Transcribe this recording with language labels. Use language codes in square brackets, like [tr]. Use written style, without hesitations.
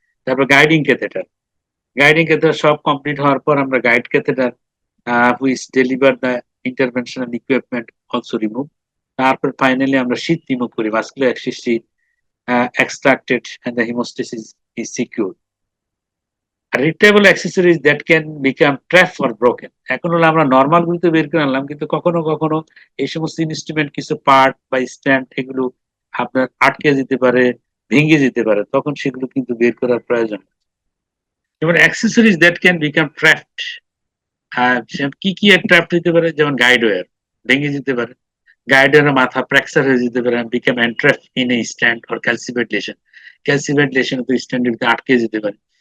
[bn] তারপর guiding catheter, guiding catheter সব complete হওয়ার পর আমরা guide catheter [en] Which deliver the interventional equipment also remove. [bn] তারপর ফাইনালি আমরা শীট রিমুভ করি, vascular Axis sheet [en] extracted and the hemostasis is secured. retrievable accessories that can become trapped or broken. [bn] এখন হলো আমরা নর্মাল গুলো তো বের করে আনলাম, কিন্তু কখনো কখনো এই সমস্ত ইনস্ট্রুমেন্ট কিছু পার্ট বা স্ট্যান্ড এগুলো আপনার আটকে যেতে পারে, ভেঙে যেতে পারে, তখন সেগুলো কিন্তু বের করার প্রয়োজন। যেমন [en] accessories that can become trapped, [bn] কি কি ট্র্যাপড হতে পারে, যেমন গাইড ওয়্যার ভেঙে যেতে পারে, গাইড ওয়্যারের মাথা ফ্র্যাকচার হয়ে যেতে পারে, [en] become entrapped in a stent or calcified lesion, [bn] calcified lesson তো স্ট্যান্ডের ভিতরে আটকে যেতে পারে।